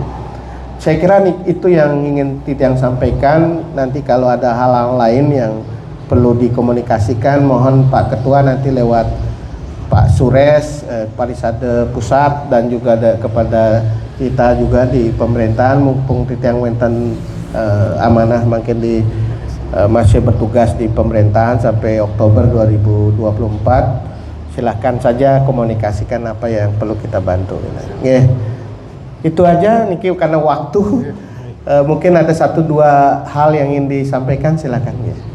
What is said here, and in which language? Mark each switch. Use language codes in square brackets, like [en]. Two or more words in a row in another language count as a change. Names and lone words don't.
[id] Saya kira itu yang ingin Titiang sampaikan. Nanti kalau ada hal-hal lain yang perlu dikomunikasikan, mohon Pak Ketua nanti lewat Pak Sures, Parisade Pusat, dan juga kepada kita juga di pemerintahan, mumpung [ban] Titiang wenten [id] amanah makin di masih bertugas di pemerintahan sampai Oktober 2024. Silahkan saja komunikasikan apa yang perlu kita bantu. Itu aja Niki karena waktu. Mungkin ada 1-2 hal yang ingin disampaikan, silakan ya.